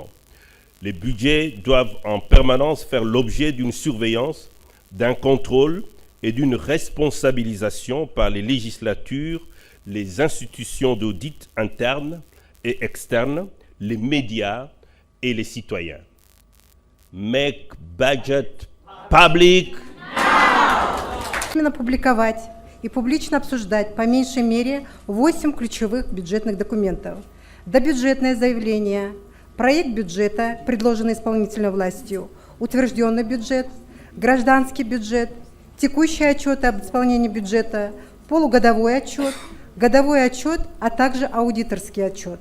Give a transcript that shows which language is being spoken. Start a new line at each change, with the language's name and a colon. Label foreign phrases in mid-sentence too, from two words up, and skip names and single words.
French: Les budgets doivent en permanence faire l'objet d'une surveillance, d'un contrôle et d'une responsabilisation par les législatures, les institutions d'audit internes et externes, les médias et les citoyens.
English: Make budget public.
Russian: Именно публиковать и публично обсуждать по меньшей мере 8 ключевых бюджетных документов. Добюджетное заявление, проект бюджета, предложенный исполнительной властью, утвержденный бюджет, гражданский бюджет, текущие отчеты об исполнении бюджета, полугодовой отчет, годовой отчет, а также аудиторский отчет.